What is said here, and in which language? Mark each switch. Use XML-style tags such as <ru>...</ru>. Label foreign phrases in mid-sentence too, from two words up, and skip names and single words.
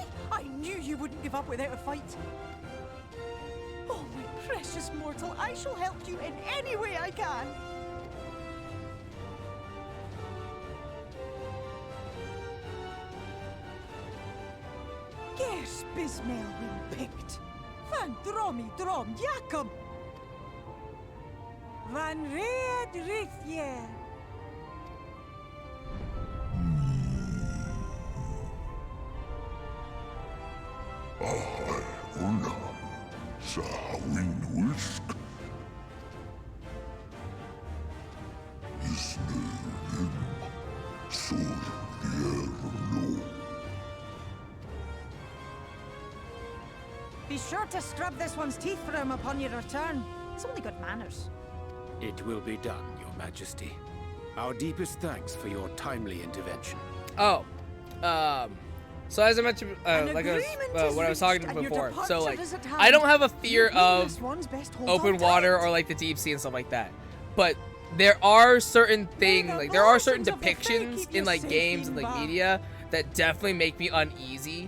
<en>I knew you wouldn't give up without a fight. Oh, my precious mortal, I shall help you in any way I can. Gers Bismael win picked. Van dromi drom Jacob. Van red Rithje. Ahai una. Sahawin wisk. Isne rim. Sur vierno. Be sure to scrub this one's teeth for him upon your return. It's only good manners. It will be done, Your Majesty. Our deepest thanks for your timely intervention. Oh, so as I mentioned, like what I was talking about before, so like, I don't have a fear of open water or like the deep sea and stuff like that, but there are certain things, like there are certain depictions in like games and like media that definitely make me uneasy.</en>